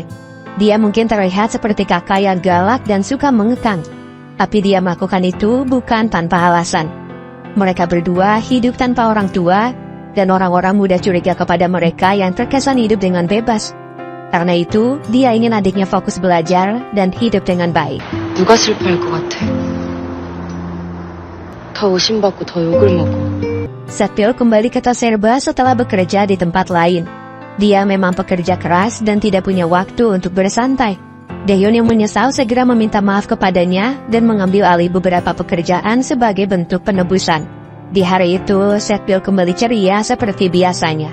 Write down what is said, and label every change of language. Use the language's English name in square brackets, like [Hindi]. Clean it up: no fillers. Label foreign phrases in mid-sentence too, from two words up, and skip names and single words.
[Indonesian] Dia mungkin terlihat seperti kakak yang galak dan suka mengekang. Tapi dia melakukan itu bukan tanpa alasan. Mereka berdua hidup tanpa orang tua, dan orang-orang mudah curiga kepada mereka yang terkesan hidup dengan bebas. Karena itu, dia ingin adiknya fokus belajar dan hidup dengan baik. [Korean] 누가 슬퍼할 것 같아? 더 의심받고 더 욕을 먹어. [Indonesian] Setpyo kembali ke toserba setelah bekerja di tempat lain. Dia memang pekerja keras dan tidak punya waktu untuk bersantai. Daehyun yang menyesal segera meminta maaf kepadanya dan mengambil alih beberapa pekerjaan sebagai bentuk penebusan. Di hari itu, Setpyo kembali ceria seperti biasanya.